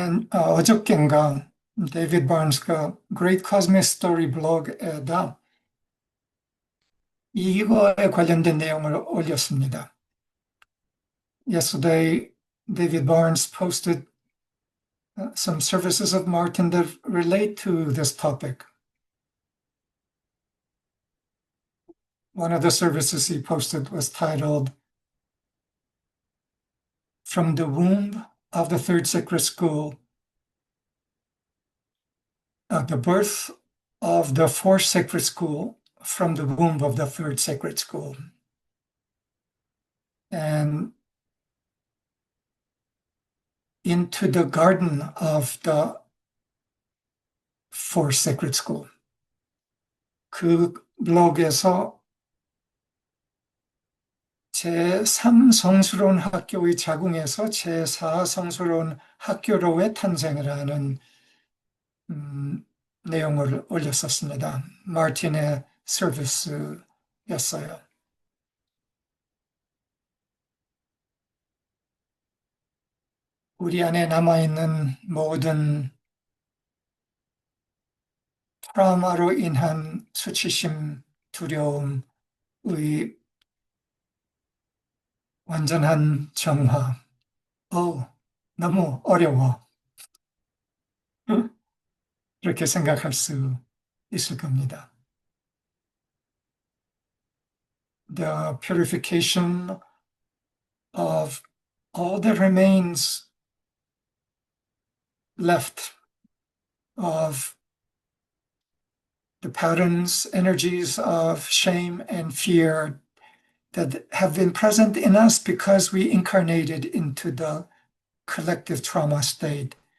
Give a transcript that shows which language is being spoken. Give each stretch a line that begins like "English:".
Korean: 어저께인가 데이비드 바른스가 Great Cosmic Story 블로그에다 이거에 관련된 내용을 올렸습니다.
English: Yesterday, David Barnes posted some services of Martin that relate to this topic. One of the services he posted was titled From the Womb of the Third Sacred School, the birth of the fourth sacred school from the womb of the third sacred school. And into the garden of the Four Sacred School.
Korean: 그 블로그에서 제3 성스러운 학교의 자궁에서 제4 성스러운 학교로의 탄생을 하는 내용을 올렸었습니다. 마틴의 서비스였어요. 우리 안에 남아있는 모든 트라우마로 인한 수치심, 두려움의 완전한 정화. 너무 어려워. 그렇게 생각할 수 있을 겁니다.
English: The purification of all that remains left of the patterns, energies of shame and fear that have been present in us because we incarnated into the collective trauma state.